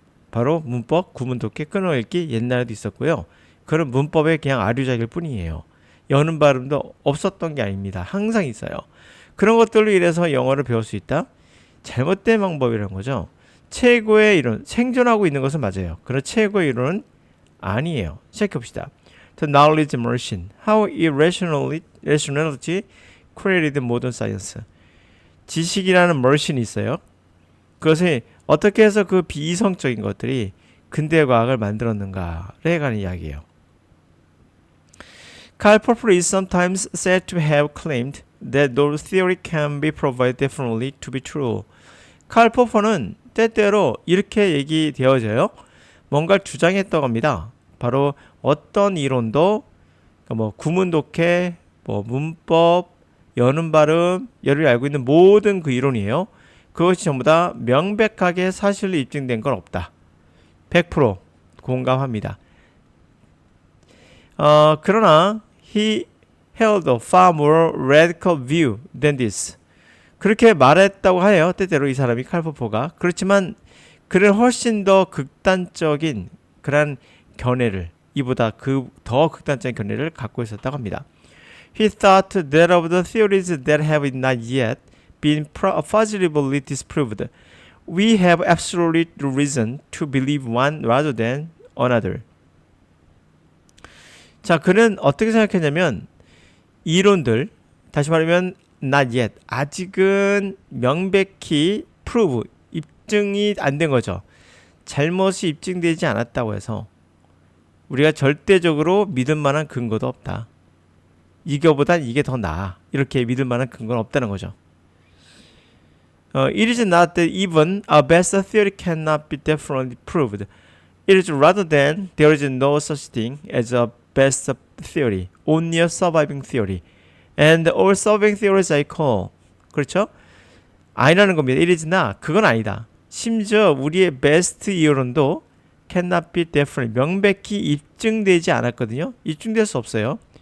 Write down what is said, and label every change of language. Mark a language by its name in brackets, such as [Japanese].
[Korean] 바로 문법, 구문독해, 끊어읽기 옛날에도 있었고요. 그런 문법의 그냥 아류작일 뿐이에요. 여는 발음도 없었던 게 아닙니다. 항상 있어요. 그런 것들로 인해서 영어를 배울 수 있다? 잘못된 방법이라는 거죠. 최고의 이론, 생존하고 있는 것은 맞아요. 그러나 최고의 이론은 아니에요. 시작해봅시다. [English] The knowledge machine. How irrationality created modern science. [Korean] 지식이라는 머신이 있어요. 그것이 어떻게 해서 그 비이성적인 것들이 근대 과학을 만들었는가에 관한 이야기예요. [English] Karl Popper is sometimes said to have claimed that those theory can be proved definitely to be true. [Korean] 칼 포퍼는 때때로 이렇게 얘기되어져요. 뭔가를 주장했다고 합니다. 바로 어떤 이론도 뭐 구문독해, 뭐 문법, 여는 발음, 여러분이 알고 있는 모든 그 이론이에요. 그것이 전부 다 명백하게 사실로 입증된 건 없다. 100% 공감합니다. 그러나 [English] he held a far more radical view than this. [Korean] 그렇게 말했다고 해요. 때때로 이 사람이 칼 포퍼가. 그렇지만 그는 훨씬 더 극단적인 그런 견해를 이보다 더 극단적인 견해를 갖고 있었다고 합니다. [English] He thought that of the theories that have not yet been positively disproved, we have absolute reason to believe one rather than another. [Korean] 자, 그는 어떻게 생각했냐면 이론들, 다시 말하면 [English] not yet, [Korean] 아직은 명백히 prove, 입증이 안 된 거죠. 잘못이 입증되지 않았다고 해서 우리가 절대적으로 믿을 만한 근거도 없다. 이거보단 이게 더 나아. 이렇게 믿을 만한 근거는 없다는 거죠. [English] It is not that even a best theory cannot be definitely proved. It is rather than there is no such thing as a best theory, only a surviving theory. And all surviving theories I call. [Korean] 그렇죠? 아니라는 겁니다. [English] It is not. [Korean] 그건 아니다. 심지어 우리의 베스트 이론도 [English] cannot be definitely. [Korean] 명백히 입증되지 않았거든요. 입증될 수 없어요.